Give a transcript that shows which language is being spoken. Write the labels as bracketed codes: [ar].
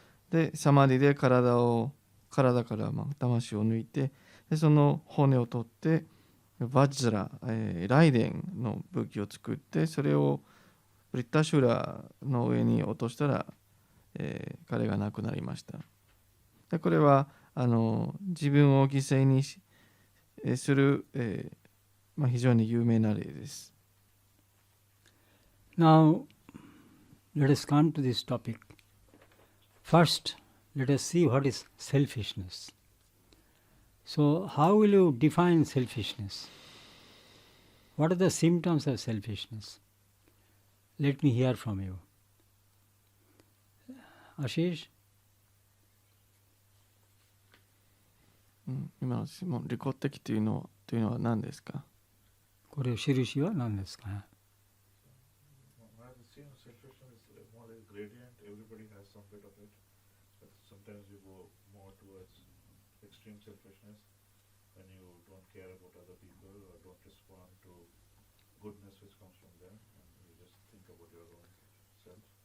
[ja] で、サマディで体から魂を抜いて、でその骨を取ってバジラ、雷電の武器を作って、それをブリッタシュラの上に落としたら、彼が亡くなりました。でこれは自分を犠牲にする、非常に有名な例です。 [en] Now, let us come to this topic. First, let us see what is selfishness. So, how will you define selfishness? What are the symptoms of selfishness? Let me hear from you. Ashish? [ja] 今の質問、利己的というのは何ですか？これ印は何ですか？ [en] It seems selfishness is more like a gradient. Everybody has some bit of it. But sometimes you go more towards extreme selfishness when you don't care about other people or don't respond to goodness which comes from them, and you just think about your own self.